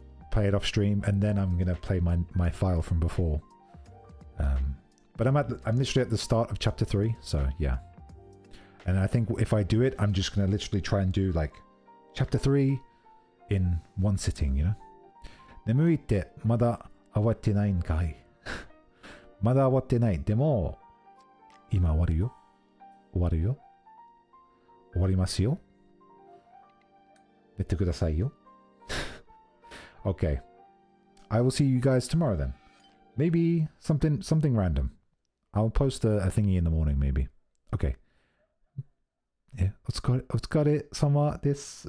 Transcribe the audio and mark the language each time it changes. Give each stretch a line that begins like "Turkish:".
English: Play it off stream, and then I'm going to play my file from before. But I'm literally at the start of chapter 3, so yeah. And I think if I do it, I'm just gonna literally try and do like chapter 3 in one sitting, you know?
Japanese: 眠いってまだ終わってないんかい。まだ終わってない。でも、今終わるよ。終わるよ。終わりますよ。寝てくださいよ。Okay.
English: I will see you guys tomorrow then. Maybe something random. I'll post a thingy in the morning, maybe. Okay.
Japanese: Yeah, お疲れ様です。